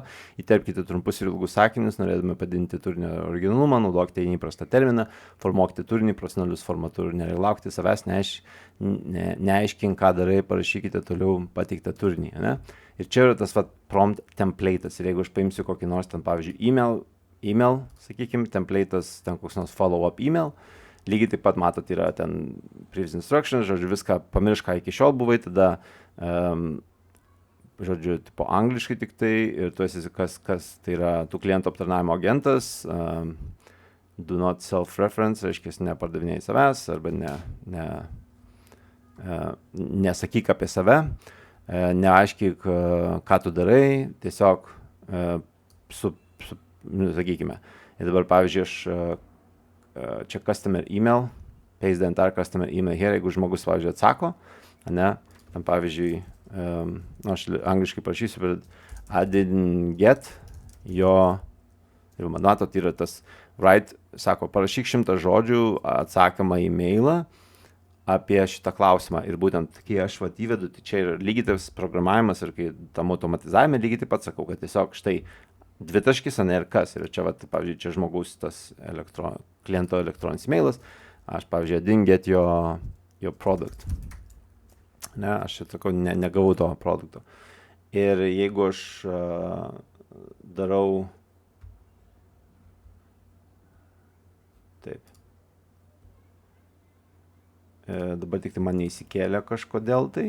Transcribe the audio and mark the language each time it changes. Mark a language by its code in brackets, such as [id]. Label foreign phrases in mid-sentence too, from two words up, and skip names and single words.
[lt] Įterpkite trumpus ir ilgus sakinius, norėdami padidinti turinio originalumą, naudokite neįprastą terminą, formuokite turinį profesionalius formatu ir nereilaukite savęs, neaiškink, ką darai, parašykite toliau pateiktą turinį. Ne? Ir čia yra tas [en] prompt template'as. [lt] Ir jeigu aš paimsiu kokį nors ten, pavyzdžiui, email, sakykime, template'as, ten koks nors [en] follow-up email, [lt] lygiai taip pat matot, yra ten [en] previous instructions, [lt] žodžiu, viską pamiršk, ką iki šiol buvai, tada, žodžiu, tipo angliškai tik tai, ir tu esi kas tai yra tų klientų aptarnavimo agentas, [en] do not self-reference, [lt] reiškia, nepardavinėjai savęs, arba nesakyk apie save, neaiškyk, ką tu darai, tiesiog sakykime. Ir dabar, pavyzdžiui, aš čia [en] customer email, paste the entire customer email here, [lt] jeigu žmogus, pavyzdžiui, atsako, ne, tam, pavyzdžiui, aš angliškai parašysiu, bet [en] I didn't get your, [lt] ir matot, yra tas write, sako, parašyk 100 žodžių atsakymą į mailą apie šitą klausimą. Ir būtent, kai aš įvedu, tai čia yra lygiai tas programavimas ir kai tam automatizavime lygiai taip pat sakau, kad tiesiog štai dvitaškis, ne, ir kas. Ir čia, pavyzdžiui, čia žmogaus tas kliento elektroninis mailas. Aš, pavyzdžiui, [en] didn't get your product. [lt] Ne, aš čia sakau, negavau to produkto. Ir jeigu aš darau taip. Dabar tik tai man neįsikėlė kažkodėl tai.